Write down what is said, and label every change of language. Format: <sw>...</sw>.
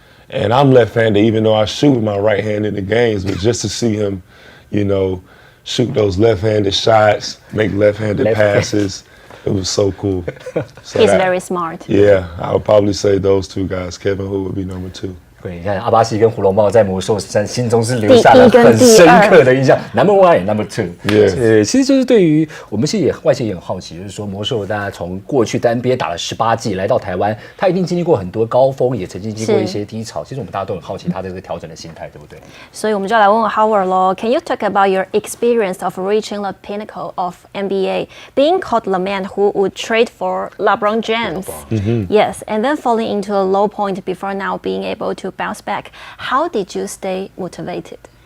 <en>And I'm left-handed, even though I shoot with my right hand in the games, but just to see him, you know, shoot those left-handed shots, make left-handed passes, it was so cool. So He's very smart. Yeah, I would probably say those two guys. Kevin Hu would be number 2.</en> <zh>对，你看阿巴西跟胡龙茂在魔兽山心中是留下了很深刻的印象。</zh> <en>Number 1 ，Number 2。</en> <zh>其实就是对于我们其实外界也很好奇，就是说魔兽大家从过去在 NBA 打了18季来到台湾，他一定经历过很多高峰，也曾经经过一些低潮。其实我们大家都很好奇他的这个调整的心态，对不对？所以我们就来问问 Howard 咯。</zh> <en>Can you talk about your experience of reaching the pinnacle of NBA, being called the man who would trade for LeBron James? Yes, and then falling into a low point before now being able to bounce back. How did you stay motivated?</en>